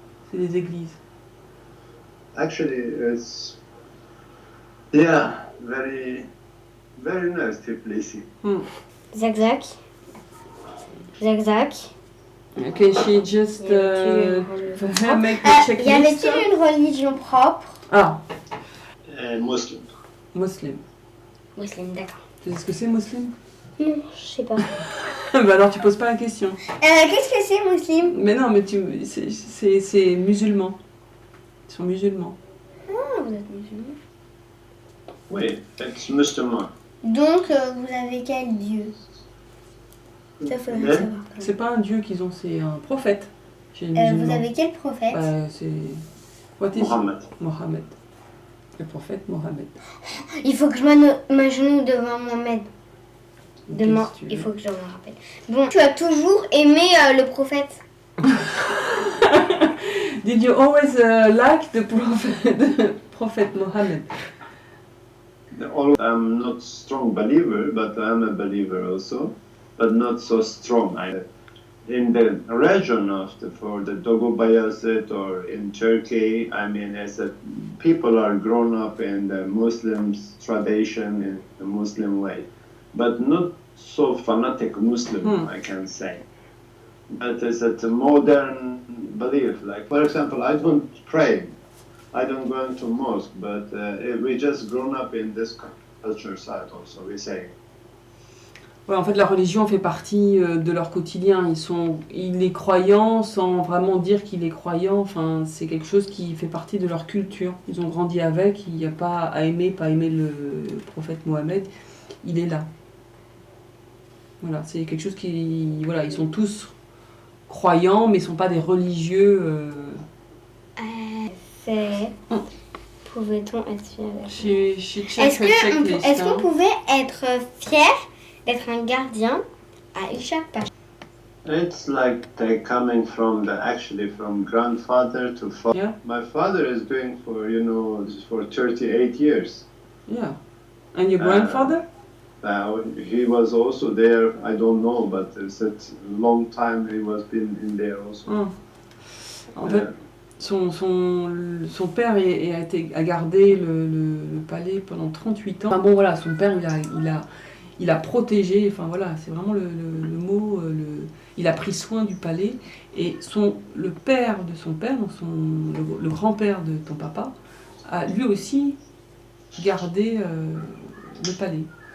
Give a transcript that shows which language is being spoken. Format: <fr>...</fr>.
<fr>C'est des églises.</fr> <en>Actually, it's very, very nice Tbilisi. Zac Zac. Zac Zac. Okay, she just make the checklist.</en> <fr>Y avait-il une religion propre? Ah.</fr> <en>Muslim. Muslim.</en> <fr>Muslim, d'accord. Tu sais ce que c'est, muslim? Non, je sais pas. Bah alors tu poses pas la question. Qu'est-ce que c'est, muslim? Mais non, mais c'est musulman. Ils sont musulmans. Ah, vous êtes musulman. Oui, c'est musulman. Donc, vous avez quel dieu? Ça, faudrait savoir. C'est pas un dieu qu'ils ont, c'est un prophète. Vous avez quel prophète? C'est... Mohammed. Mohammed. Le prophète Mohammed. Il faut que je m'agenouille devant Mohammed. Il faut que je me rappelle. Bon, tu as toujours aimé le prophète?</fr> <en>Did you always like the prophet Mohammed? I'm not strong believer, but I'm a believer also, but not so strong. In the region for the Dogo Bayazet or in Turkey, I mean, people are grown up in the Muslim tradition, in the Muslim way, but not so fanatic Muslim, I can say. But it's a modern belief. Like, for example, I don't pray, I don't go into mosque, but we just grown up in this culture side also, we say.</en> <fr>Ouais, en fait, la religion fait partie de leur quotidien. Il est croyant sans vraiment dire qu'il est croyant. Enfin, c'est quelque chose qui fait partie de leur culture. Ils ont grandi avec. Il n'y a pas à aimer, pas aimer le prophète Mohammed. Il est là. Voilà, c'est quelque chose qui... Voilà, ils sont tous croyants, mais ils ne sont pas des religieux. Pouvait-on être fier? Est-ce qu'on pouvait être fier d'être un gardien à Ishaq Pasha?</fr> <en>It's like they're coming from grandfather to father. Yeah. My father is doing for 38 years. Yeah. And your grandfather? He was also there, I don't know, but it's a long time he was been in there also.</en> <fr>En fait, son père a gardé le palais pendant 38 ans. Enfin bon voilà, son père il a protégé, enfin voilà, c'est vraiment le mot, il a pris soin du palais. Et le père de son père, donc le grand-père de ton papa, a lui aussi gardé le palais.</fr>